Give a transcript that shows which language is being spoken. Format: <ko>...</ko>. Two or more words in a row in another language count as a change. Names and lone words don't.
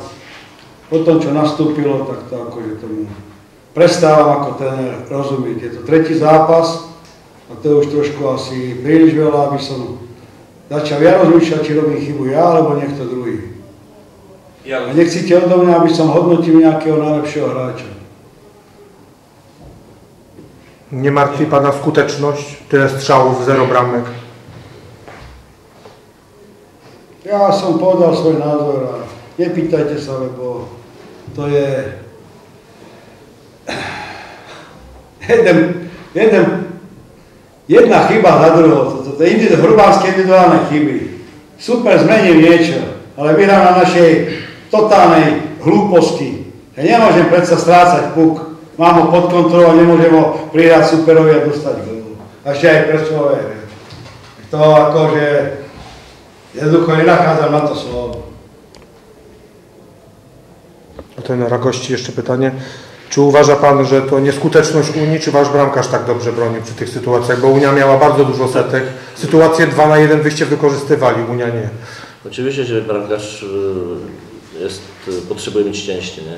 <sk>Potom, čo nastúpilo, tak to akože tomu prestávam ako tréner rozumieť. Je to tretí zápas a to je už trošku asi príliš veľa, aby som začal ja rozmýšľať, či robím chybu ja, alebo niekto druhý. A nechcíte odo mňa, aby som hodnotil nejakého najlepšieho hráča.</sk> <pl>Nie martwi Pana skuteczność? Tyle strzałów, 0 bramek.</pl> <sk>Ja som povedal svoj názor a nepýtajte sa, lebo to je jedna chyba za druhou. To je hrubánske individuálne chyby. Super, zmenil niečo, ale vyhrám na našej totálnej hlúposti. Ja nemôžem predsa strácať puk. Mám ho pod kontrolou, nemôžem ho prihrať superovi a dostať gólu. A ešte aj presťahové. To akože jednoducho nenachádzam na to slovo.</sk> <pl>A trenera gości jeszcze pytanie. Czy uważa Pan, że to nieskuteczność Unii, czy Wasz bramkarz tak dobrze bronił przy tych sytuacjach? Bo Unia miała bardzo dużo setek. Sytuację 2 na 1 wyście wykorzystywali, Unia nie. Oczywiście, że bramkarz potrzebuje mieć szczęście, nie?</pl>